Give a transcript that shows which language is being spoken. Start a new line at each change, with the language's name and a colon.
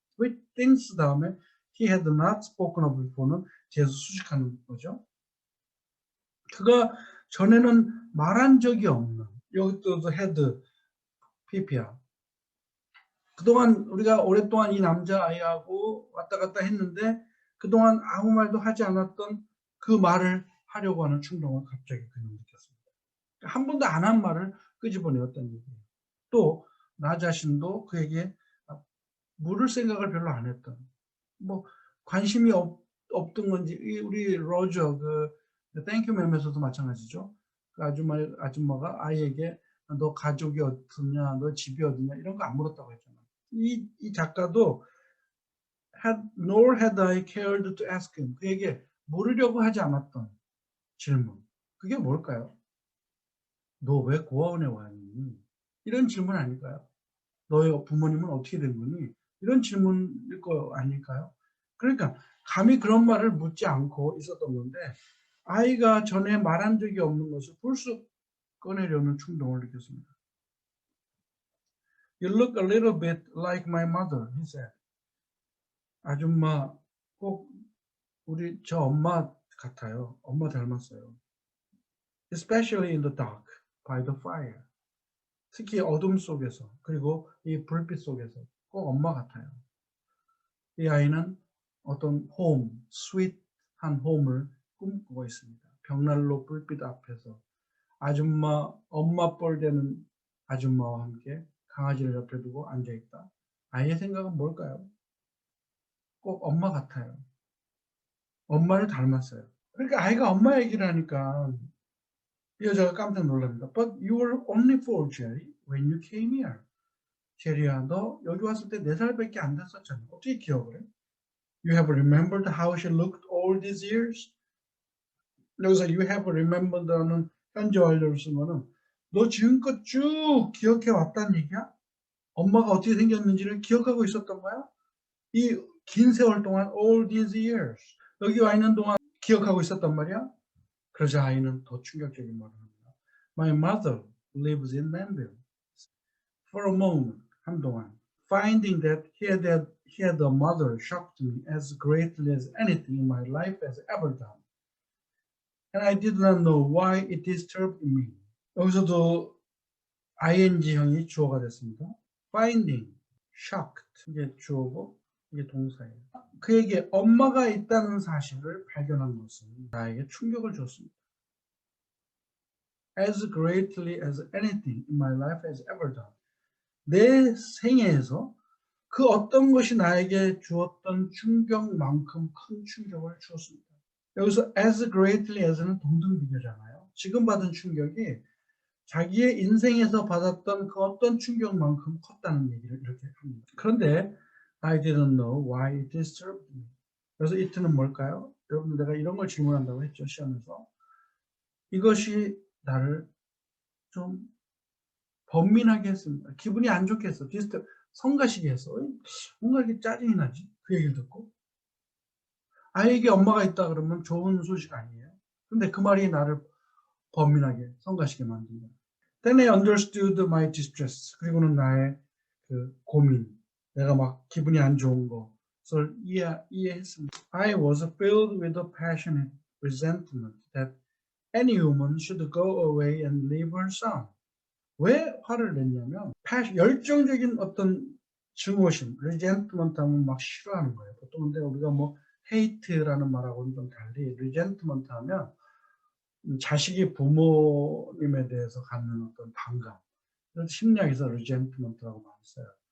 English: with things
Korean: 다음에
English: he had not spoken of before는
Korean: 뒤에서 수식하는 거죠. 그가 전에는 말한 적이 없는 여기 또 had pp야. 그동안 우리가 오랫동안 이 남자아이하고 왔다 갔다 했는데 그동안 아무 말도 하지 않았던 그 말을 하려고 하는 충동을 갑자기 그는 느꼈습니다. 한 번도 안 한 말을 끄집어내었다는 얘기예요. 또 나 자신도 그에게 물을 생각을 별로 안 했던 뭐 관심이 없던 건지 우리 로저 그 땡큐 맴에서도 마찬가지죠. 그 아줌마가 아이에게 너 가족이 어떠냐, 너 집이 어디냐 이런 거 안 물었다고 했잖아요. 이 작가도
English: nor had I cared to ask him.
Korean: 그에게 물으려고 하지 않았던 질문. 그게 뭘까요? 너 왜 고아원에 왔니? 이런 질문 아닐까요? 너의 부모님은 어떻게 된 거니? 이런 질문일 거 아닐까요? 그러니까 감히 그런 말을 묻지 않고 있었던 건데 아이가 전에 말한 적이 없는 것을 불쑥 꺼내려는 충동을 느꼈습니다.
English: You look a little bit like my mother, he said.
Korean: 아줌마 꼭 우리 저 엄마 같아요. 엄마 닮았어요.
English: Especially in the dark, by the fire.
Korean: 특히 어둠 속에서 그리고 이 불빛 속에서 꼭 엄마 같아요. 이 아이는 어떤 홈, 스윗한 홈을 꿈꾸고 있습니다. 벽난로 불빛 앞에서 아줌마, 엄마 뻘 되는 아줌마와 함께 강아지를 옆에 두고 앉아있다. 아이의 생각은 뭘까요? 꼭 엄마 같아요. 엄마를 닮았어요. 그러니까 아이가 엄마 얘기를 하니까 이 여자가 깜짝 놀랍니다.
English: But you were only 4, Jerry, when you came here.
Korean: 제리야, 너 여기 왔을 때 4살밖에 안 됐었잖아. 어떻게 기억을 해?
English: You have remembered how she looked all these years?
Korean: 여기서
English: you have remembered
Korean: 라는 현재 완료를 쓰면은 너 지금껏 쭉 기억해 왔다는 얘기야? 엄마가 어떻게 생겼는지를 기억하고 있었던 거야? 이 긴 세월 동안
English: all these years
Korean: 여기 와 있는 동안 기억하고 있었단 말이야? 그러자 아이는 더 충격적인 말을 합니다.
English: My mother lives in Manville. For a moment,
Korean: 한동안
English: finding that he had a mother shocked me as greatly as anything in my life has ever done. And I did not know why it disturbed me.
Korean: 여기서도 ing형이 주어가 됐습니다. Finding, shocked 이게 주어고 이게 동사예요. 그에게 엄마가 있다는 사실을 발견한 것은 나에게 충격을 줬습니다.
English: As greatly as anything in my life has ever done.
Korean: 내 생애에서 그 어떤 것이 나에게 주었던 충격만큼 큰 충격을 주었습니다. 여기서 as greatly as는 동등 비교잖아요. 지금 받은 충격이 자기의 인생에서 받았던 그 어떤 충격만큼 컸다는 얘기를 이렇게 합니다.
English: 그런데 I didn't know why it disturbed me.
Korean: 그래서 it는 뭘까요? 여러분 내가 이런 걸 질문한다고 했죠. 시험에서. 이것이 나를 좀 번민하게 했습니다. 기분이 안 좋게 했어. 성가시게 했어. 뭔가 이렇게 짜증이 나지? 그 얘기를 듣고. 아이에게 엄마가 있다 그러면 좋은 소식 아니에요. 근데 그 말이 나를 번민하게, 성가시게 만든다.
English: Then I understood my distress.
Korean: 그리고는 나의 그 고민, 내가 막 기분이 안 좋은 것을 이해했습니다.
English: I was filled with a passionate resentment that any woman should go away and leave her son.
Korean: 왜 화를 냈냐면 열정적인 어떤 증오심, resentment 하면 막 싫어하는 거예요. 보통 근데 우리가 뭐 hate라는 말하고는 좀 달리 resentment 하면 자식이 부모님에 대해서 갖는 어떤 반감, 그래서 심리학에서 resentment라고 많이 써요.